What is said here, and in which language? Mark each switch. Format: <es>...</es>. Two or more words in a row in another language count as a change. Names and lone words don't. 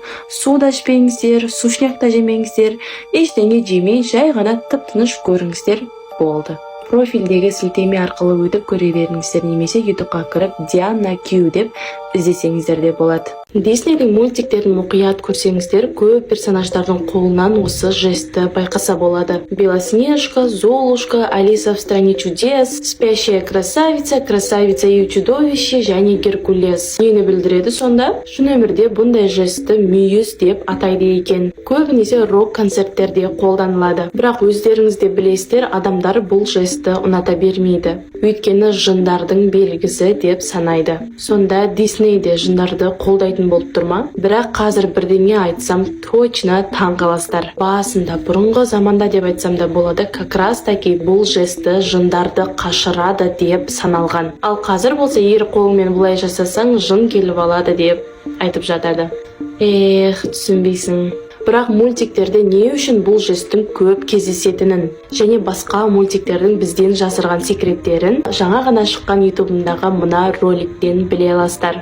<kk>Су да ішпеңіздер, сушняк та жемеңіздер, ештеңе жемей, жай ғана тып-тыныш көріңіздер, болды. Профильдегі сілтеме арқылы өтіп көре беріңіздер, немесе YouTubeға кіріп Диана Кью деп іздесеңіздер де болады. Диснейдің мультиктерін мұқият көрсеңіздер, көп персонаждардың қолынан осы жесті байқаса болады. Белоснежка, Золушка, Алиса в стране чудес, Спящая красавица, Красавица и чудовище және Геркулес. Нені білдіреді сонда? Шын өмірде бұндай жесті мүйіз деп атайды екен. Көбінесе рок-концерттерде қолданылады. Бірақ өздеріңіз де білесіздер, адамдар бұл жесті ұната бермейді. Өйткені жындардың белгісі деп санайды. Сонда Диснейде жындарды қолдайтын болып тұрма? Бірақ қазір бірдеңе айтсам точно таң қаласыздар. Басында бұрынғы заманда деп айтсам да болады,</kk> <ru>как раз таки</ru> <kk>бұл жесті жындарды қашырады деп саналған. Ал қазір болса, егер қолыңмен бұлай жасасаң, жын келіп алады деп айтып жатады. Түсінбейсің. Бірақ мультиктерде не үшін бұл жестің көп кездесетінін және басқа мультиктердің бізден жасырған секреттерін жаңа ғана шыққан ютубымдағы мына роликтен біле аласыздар.</kk>